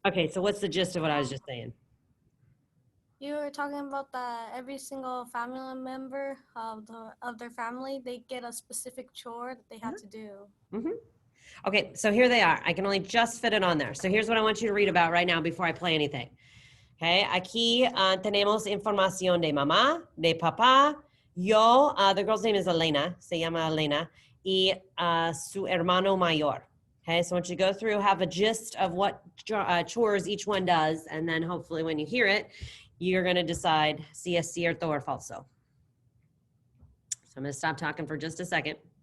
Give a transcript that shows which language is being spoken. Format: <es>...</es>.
<en>Okay, so what's the gist of what I was just saying? You were talking about that every single family member of their family, they get a specific chore that they have to do. Mm-hmm. Okay, so here they are. I can only just fit it on there. So here's what I want you to read about right now before I play anything.</en> <es>Okay, aquí tenemos información de mamá, de papá, yo,</es> <en>the girl's name is Elena,</en> <es>se llama Elena, y su hermano mayor.</es> <en>Okay, so I want you to go through, have a gist of what chores each one does, and then hopefully when you hear it, you're going to decide</en> <es>si es cierto</es> <en>or falso. So I'm going to stop talking for just a second.</en>